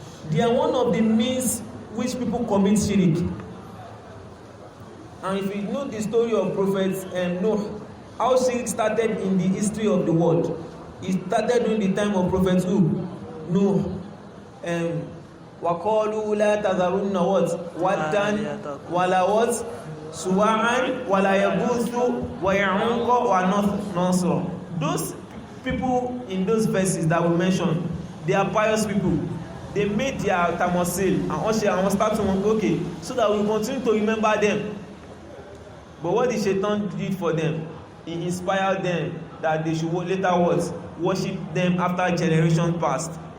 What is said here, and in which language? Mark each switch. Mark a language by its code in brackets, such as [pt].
[en] They are one of the means which people commit shirik. And if you know the story of Prophet Noah, how shirk started in the history of the world. It started during the time of Prophet Noah. [ar] وَقَالُوا لَا تَذَرُنَّ what? وَدًّا وَلَا what? سُوَاعًا وَلَا يَغُوثُ وَيَعُوقَ وَنَصْرَ. [en] Those people in those verses that we mentioned, they are pious people. They made their tamasil and start to okay, so that we continue to remember them. But what the Shaitan did for them, he inspired them that they should later worship them after generations passed.